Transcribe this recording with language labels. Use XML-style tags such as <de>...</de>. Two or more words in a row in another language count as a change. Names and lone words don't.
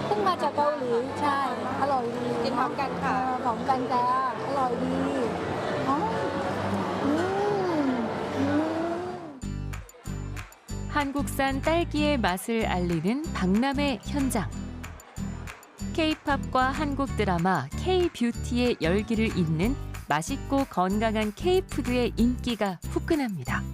<th>มาจากเกาหลีใช่อร่อยดี กินพร้อมกันค่ะ พร้อมกันจ้าอร่อยดีอ๋ออืม</th> <ko>한국산 딸기의 맛을 알리는 박람회 현장. K-팝과 한국 드라마 K-뷰티의 열기를 잇는 맛있고 건강한 K-푸드의 인기가 후끈합니다.</ko>